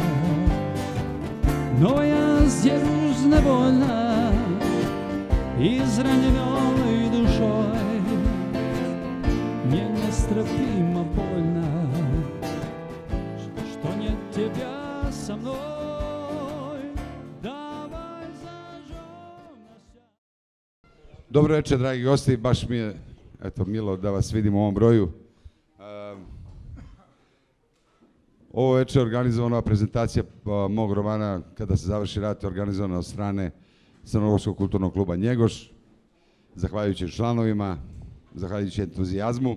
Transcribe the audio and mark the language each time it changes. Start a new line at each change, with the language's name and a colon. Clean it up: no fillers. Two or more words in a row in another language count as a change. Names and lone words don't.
Russian: Но я сдержусь невольно, израненной душой, мне нестерпимо больно, что нет тебя со мной.
Serbian: Dobro večer, dragi gosti, baš mi je milo da vas vidim u ovom broju. Ovo večer je organizovana prezentacija mog romana Kada se završi rat, je organizovana od strane Crnogorskog kulturnog kluba Njegoš, zahvaljujući članovima, zahvaljujući entuzijazmu.